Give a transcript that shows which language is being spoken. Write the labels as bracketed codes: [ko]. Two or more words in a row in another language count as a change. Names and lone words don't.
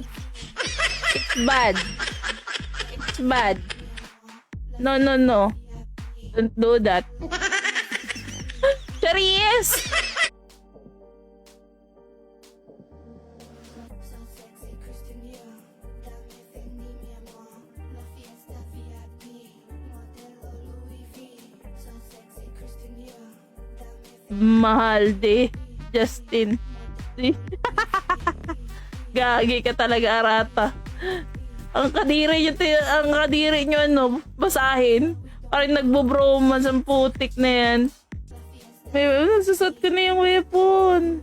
[en] It's bad. It's bad. No. Don't do that. Charis! So sexy, Christian Dior. [es] Dame Fendi, mi amor. La fiesta VIP. Modelo Louis V. [en] So sexy, Christian Dior. [es] Dame [tl] Mahal de. Justin. Gagi ka talaga, Arata. Ang kadiri nyo, ano, basahin. Parang nagbo-bromance ang putik na yan. May nasusot ko na yung weapon.